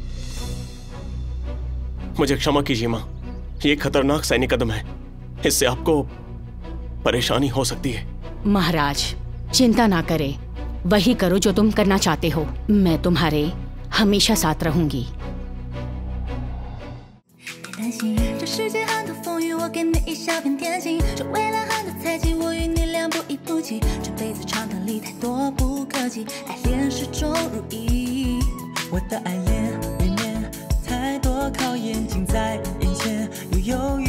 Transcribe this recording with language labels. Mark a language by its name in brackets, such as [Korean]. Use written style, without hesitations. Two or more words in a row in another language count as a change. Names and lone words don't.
[Hindi] मुझे क्षमा कीजिए मां, ये खतरनाक सैनिक कदम है। इससे आपको परेशानी हो सकती है। महाराज, चिंता ना करे, वही करो जो तुम करना चाहते हो। मैं तुम्हारे हमेशा साथ रहूंगी। [Chinese] 担心这世界很多风雨，我给你一小片天晴。这未来很多猜忌，我与你俩不离不弃。这辈子长短里太多不可及，爱恋始终如一。我的爱恋里面太多考验近在眼前，又有